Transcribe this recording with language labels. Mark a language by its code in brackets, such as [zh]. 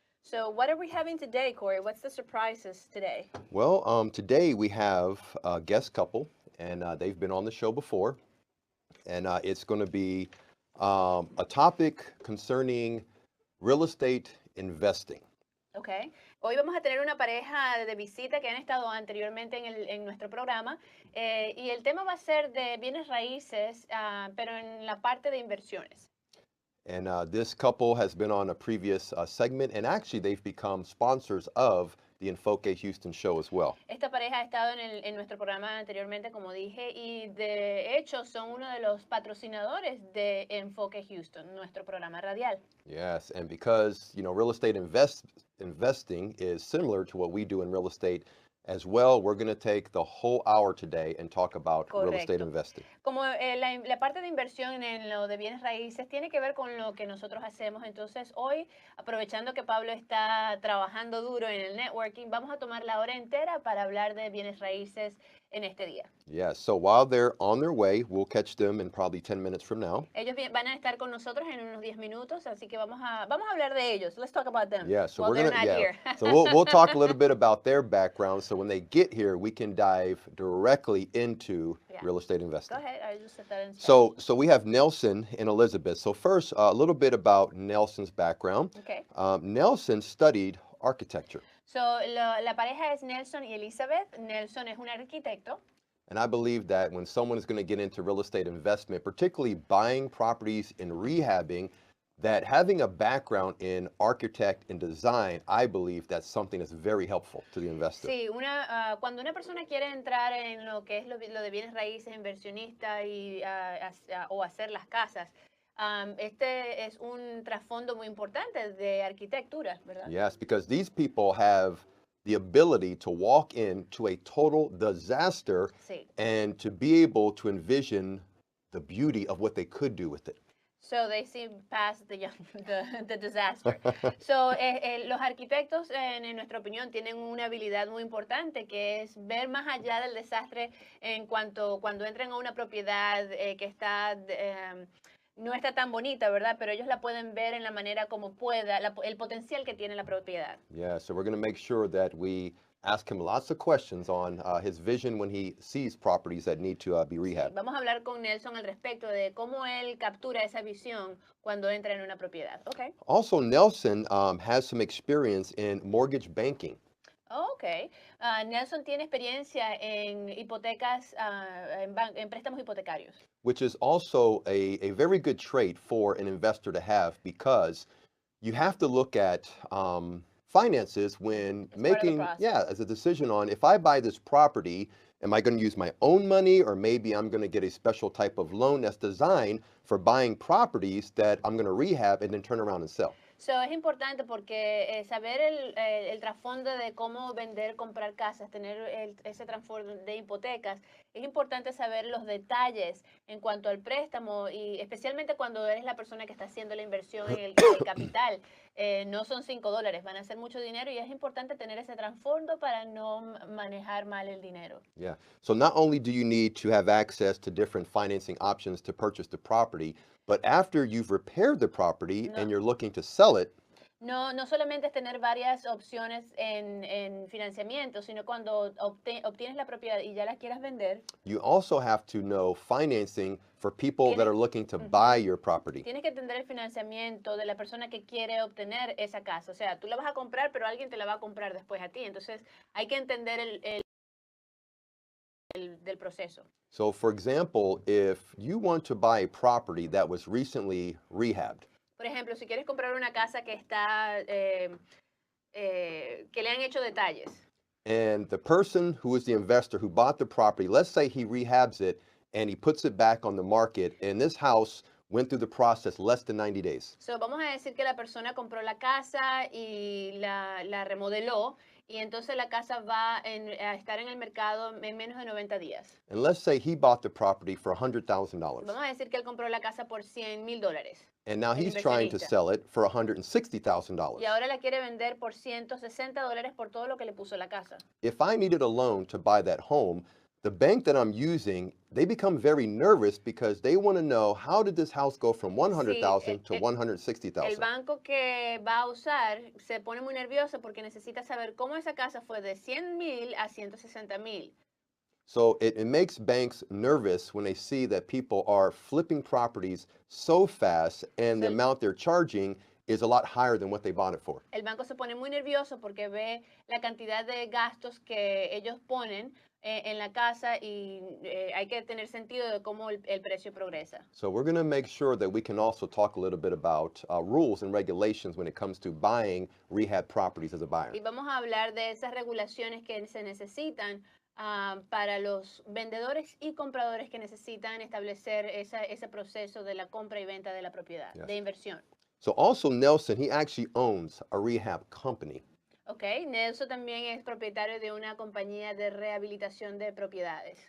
[en] So what are we having today, Cory? What's the surprises today? Well, today we have a guest couple, and they've been on the show before, and it's going to be a topic concerning real estate investing. Okay. [es] Hoy vamos a tener una pareja de visita que han estado anteriormente en nuestro programa y el tema va a ser de bienes raíces, pero en la parte de inversiones. [en] And this couple has been on a previous segment, and actually they've become sponsors of the Enfoque Houston show as well. [es] Esta pareja ha estado en nuestro programa anteriormente, como dije, y de hecho son uno de los patrocinadores de Enfoque Houston, nuestro programa radial. [en] Yes, and because, real estate investing is similar to what we do in real estate as well, we're going to take the whole hour today and talk about [es] Correcto. [en] real estate investing. [es] Como la parte de inversión en lo de bienes raíces tiene que ver con lo que nosotros hacemos, entonces hoy, aprovechando que Pablo está trabajando duro en el networking, vamos a tomar la hora entera para hablar de bienes raíces en este día. [en] Yeah, so while they're on their way, we'll catch them in probably 10 minutes from now. [es] Ellos van a estar con nosotros en unos 10 minutos, así que vamos a hablar de ellos. [en] Let's talk about them. Yeah, so while we're they're gonna not here. so we'll talk a little bit about their background, so when they get here, we can dive directly into real estate investing. Go ahead. I just said that in So we have Nelson and Elizabeth. So first, a little bit about Nelson's background. Okay. Nelson studied architecture. [es] So la pareja es Nelson y Elizabeth. Nelson es un arquitecto. [en] And I believe that when someone is going to get into real estate investment, particularly buying properties and rehabbing, that having a background in architect and design, I believe that's something that's very helpful to the investor. [es] Sí, cuando una persona quiere entrar en lo que es lo de bienes raíces, inversionista o hacer las casas, este es un trasfondo muy importante de arquitectura, ¿verdad? [en] Yes, because these people have the ability to walk into a total disaster and to be able to envision the beauty of what they could do with it. So they see past the disaster. [es] So los arquitectos, en nuestra opinión, tienen una habilidad muy importante que es ver más allá del desastre en cuanto cuando entran a una propiedad que está no está tan bonita, ¿verdad? Pero ellos la pueden ver en la manera como pueda, el potencial que tiene la propiedad. [en] Yeah, so we're going to make sure that we ask him lots of questions on his vision when he sees properties that need to be rehabbed. [es] Sí, vamos a hablar con Nelson al respecto de cómo él captura esa visión cuando entra en una propiedad. [en] Okay. Also, Nelson has some experience in mortgage banking. Okay. [es] Nelson tiene experiencia en hipotecas, en préstamos hipotecarios. [en] Which is also a very good trait for an investor to have, because you have to look at finances when making, as a decision on, if I buy this property, am I going to use my own money, or maybe I'm going to get a special type of loan that's designed for buying properties that I'm going to rehab and then turn around and sell. [es] So, es importante porque saber el trasfondo de cómo vender, comprar casas, tener ese trasfondo de hipotecas, es importante saber los detalles en cuanto al préstamo y especialmente cuando eres la persona que está haciendo la inversión en el capital. no son $5, van a ser mucho dinero y es importante tener ese trasfondo para no manejar mal el dinero. [en] Yeah. So not only do you need to have access to different financing options to purchase the property, but after you've repaired the property [es] No, [en] and you're looking to sell it, [es] no solamente es tener varias opciones en financiamiento, sino cuando obtienes la propiedad y ya la quieras vender, [en] you also have to know financing for people that [es] tienes, [en] are looking to ujú, buy your property. [es] tienes que entender el financiamiento de la persona que quiere obtener esa casa. O sea, tú la vas a comprar, pero alguien te la va a comprar después a ti. Entonces, hay que entender del proceso. [en] So for example, if you want to buy a property that was recently rehabbed, [es] Por ejemplo, si quieres comprar una casa que está, que le han hecho detalles. [en] and the person who is the investor who bought the property, let's say he rehabs it and he puts it back on the market, and this house went through the process less than 90 days. [es] So, vamos a decir que la persona compró la casa y la remodeló y entonces la casa va a estar en el mercado en menos de 90 días. [en] And let's say he bought the property for $100,000. [es] Vamos a decir que él compró la casa por $100,000. [en] And now [es] El [en] he's trying to [es] inversionista. [en] sell it for $160,000. [es] Y ahora la quiere vender por $160 por todo lo que le puso la casa. [en] If I needed a loan to buy that home, the bank that I'm using, they become very nervous because they want to know, how did this house go from 100,000 to [es] el [en] 160,000? [es] banco que va a usar se pone muy nervioso porque necesita saber cómo esa casa fue de 100,000 a 160,000. [en] So it makes banks nervous when they see that people are flipping properties so fast and the So- amount they're charging is a lot higher than what they bought it for. [es] El banco se pone muy nervioso porque ve la cantidad de gastos que ellos ponen en la casa y hay que tener sentido de cómo el precio progresa. [en] So we're going to make sure that we can also talk a little bit about rules and regulations when it comes to buying rehab properties as a buyer. [es] Y vamos a hablar de esas regulaciones que se necesitan para los vendedores y compradores que necesitan establecer ese proceso de la compra y venta de la propiedad, [en] Yes. [es] de inversión. [en] So also Nelson, he actually owns a rehab company. [es] Okay, Nelson también es propietario de una compañía de rehabilitación de propiedades.